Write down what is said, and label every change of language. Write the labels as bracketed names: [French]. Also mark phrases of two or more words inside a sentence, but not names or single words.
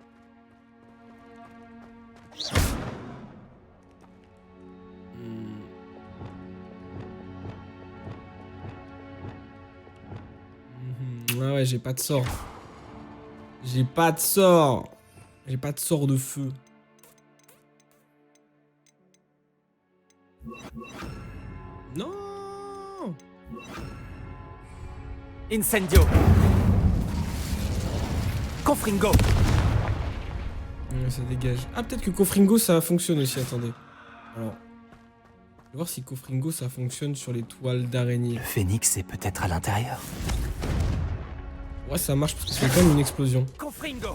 [French] Ah ouais, j'ai pas de sort. J'ai pas de sort. J'ai pas de sort de feu. Non. Incendio. Confringo. Ouais, ça dégage. Ah, peut-être que Confringo ça fonctionne aussi, attendez. Alors. Je vais voir si Confringo ça fonctionne sur les toiles d'araignée. Le phénix est peut-être à l'intérieur. Ouais, ça marche parce que c'est comme une explosion. Confringo.